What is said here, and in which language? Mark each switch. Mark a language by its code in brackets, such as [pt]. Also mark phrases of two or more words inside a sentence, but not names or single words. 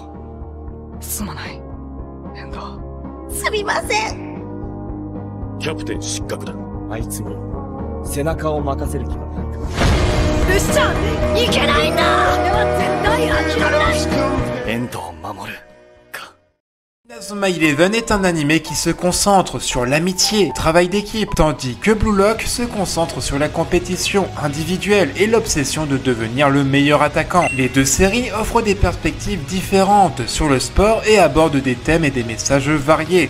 [ja] すまない遠藤。すみません。キャプテン失格だ。あいつに背中を任せる気はないか。ルシちゃんいけないんだ。俺は絶対諦めない。遠藤を守るか。 [fr] Inazuma Eleven est un animé qui se concentre sur l'amitié, le travail d'équipe, tandis que Blue Lock se concentre sur la compétition individuelle et l'obsession de devenir le meilleur attaquant. Les deux séries offrent des perspectives différentes sur le sport et abordent des thèmes et des messages variés.